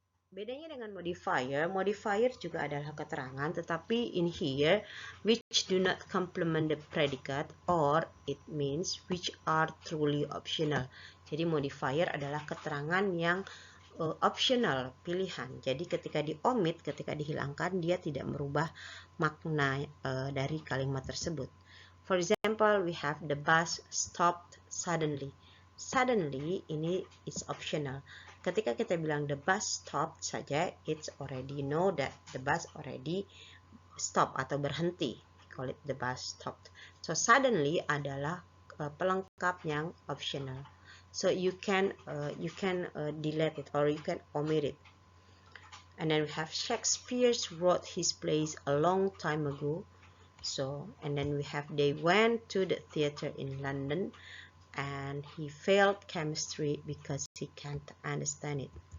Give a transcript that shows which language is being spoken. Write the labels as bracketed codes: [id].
[id] Bedanya dengan modifier, modifier juga adalah keterangan, tetapi [en] in here, which do not complement the predicate, or it means which are truly optional. [id] Jadi modifier adalah keterangan yang optional, pilihan. Jadi ketika di-omit, ketika dihilangkan, dia tidak merubah makna dari kalimat tersebut. [en] For example, we have the bus stopped suddenly. Suddenly, ini is optional. [id] Ketika kita bilang [en] the bus stopped saja, it's already know that the bus already stop [id] atau berhenti. [en] Call it the bus stopped. [id] So suddenly adalah pelengkap yang optional. [en] So you can delete it or you can omit it. And then we have Shakespeare wrote his plays a long time ago. So and then we have they went to the theater in London. And he failed chemistry because he can't understand it.